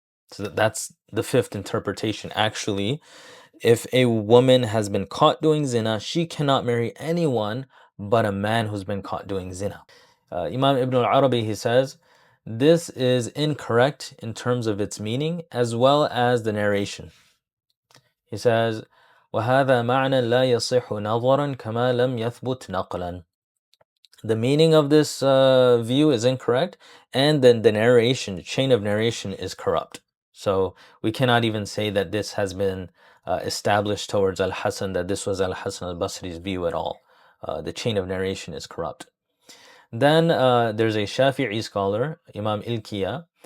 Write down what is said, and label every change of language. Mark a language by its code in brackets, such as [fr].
[en] So that's the 5th interpretation. Actually, if a woman has been caught doing zina, she cannot marry anyone but a man who's been caught doing zina. Imam Ibn al-Arabi, he says, this is incorrect in terms of its meaning as well as the narration. He says, [ar] وَهَذَا مَعْنًى لَا يَصِحُ نَظَرًا كَمَا لَمْ يَثْبُتْ نَقْلًا. [en] The meaning of this view is incorrect, and then the narration, the chain of narration is corrupt. So we cannot even say that this has been established towards Al-Hasan, that this was Al-Hasan al-Basri's view at all. The chain of narration is corrupt. Then there's a Shafi'i scholar, Imam Ilkiya.